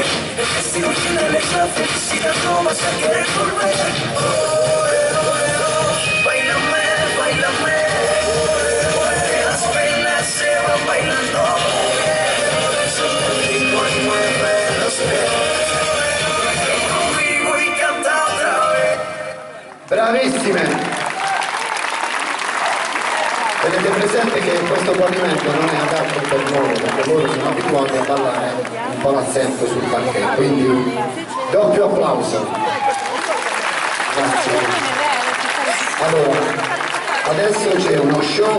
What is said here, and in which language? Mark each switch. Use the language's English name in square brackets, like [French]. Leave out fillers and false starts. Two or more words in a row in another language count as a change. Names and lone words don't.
[Spanish] El destino tiene la felicidad, no vas a querer volver. Báilame, báilame, que las penas se van bailando. Conmigo y mueve los pies, conmigo y canta otra vez. [Italian] Bravissime! Tenete presente che questo pavimento non è adatto per loro, perché loro sono abituati a ballare un po' l'accento sul parquet, quindi doppio applauso. Grazie. Allora, adesso c'è uno show.